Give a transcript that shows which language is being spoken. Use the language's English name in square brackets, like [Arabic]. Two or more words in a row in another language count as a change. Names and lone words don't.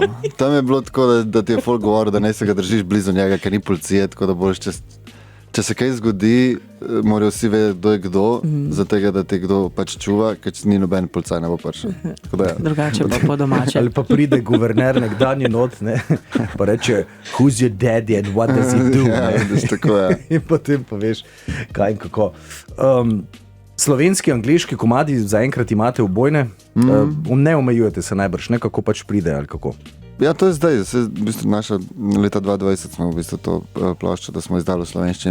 [Slovenian] Tam je bilo tako, da ti je folk govoril, da ne se ga držiš blizu njega, ker ni policije, tako da boš če se kaj zgodi, morajo vsi vedeti, kdo je kdo, zato da te kdo pač čuva, ker ni noben policaj ne bo prišel. Drugače pa po domače. Ali pa pride guverner nekdanji not, ne, pa reče, [English] who's your daddy and what does he do? [Slovenian] Ja, Ne? vidiš, tako je. In potem pa veš, kaj in kako. Slovenski, angliški komadi zaenkrat imate obojne, ne omejujete se najbrž, ne kako pač pride ali kako. Ja, to je zdaj. V bistvu naša leta 2020 smo v bistvu to ploščo, da smo izdali v slovenščini.